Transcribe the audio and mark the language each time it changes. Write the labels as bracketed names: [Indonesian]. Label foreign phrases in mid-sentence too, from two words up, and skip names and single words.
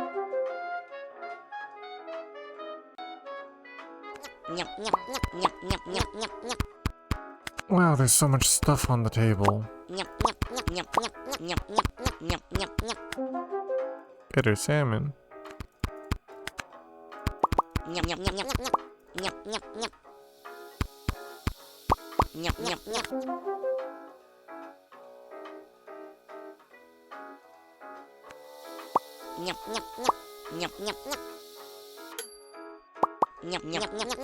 [English] Nyap, nyap, nyap, nyap, nyap, nyap, nyap, nyap. Wow, there's so much stuff on the table. Nyap, nyap, nyap, nyap, nyap, nyap, nyap, nyap, nyap, nyap, nyap. Better salmon. Nyap, nyap, nyap, nyap, nyap. Nyap, nyap, nyap. Nyap, nyap, nyap. Nyap, nyap, nyap. Nyap, nyap, nyap. Nyap, nyap, nyap, nyap.